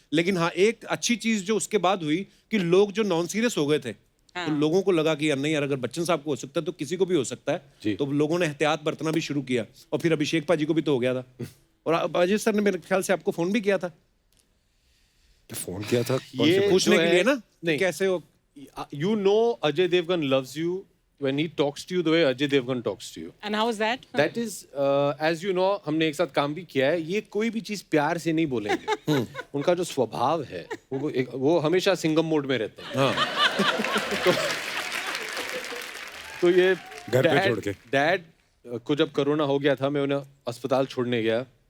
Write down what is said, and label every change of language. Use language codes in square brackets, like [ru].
[hi] लेकिन हाँ, एक अच्छी चीज़ जो उसके बाद हुई कि लोग जो नॉन सीरियस हो गए थे, तो लोगों को लगा कि यार नहीं यार, अगर बच्चन साहब को हो सकता है तो किसी को भी हो सकता है। तो लोगों ने एहतियात बरतना भी शुरू किया और फिर अभिषेक पाजी को भी तो हो गया था। और अजय सर ने मेरे ख्याल से आपको फोन भी किया था। फोन किया था ये पूछने के लिए ना, नहीं, कैसे हो। [en] You know Ajay Devgan loves you when he talks to you the way Ajay Devgan talks to you. And how is that? That is, as you know, [hi] हमने एक साथ काम भी किया है। ये कोई भी चीज प्यार से नहीं बोलेंगे। उनका जो स्वभाव है वो हमेशा सिंगम मोड में रहते हैं। हाँ। तो ये घर पे छोड़ के। डैड को जब कोरोना हो गया था, मैं उन्हें अस्पताल छोड़ने गया।